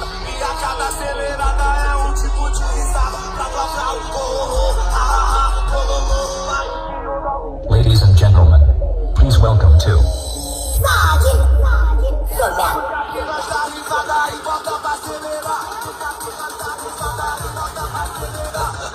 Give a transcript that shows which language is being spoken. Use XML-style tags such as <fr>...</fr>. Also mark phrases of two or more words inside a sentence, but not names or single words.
<pt>E a cada acelerada é um tipo de risada. Pra clavrar o cololô, ha ha ha, cololô, vai.</pt> <en>Ladies and gentlemen, please welcome to...</en> <pt>Aqui nós dá risada e bota pra acelerar. Aqui nós dá risada e bota pra acelerar.</pt>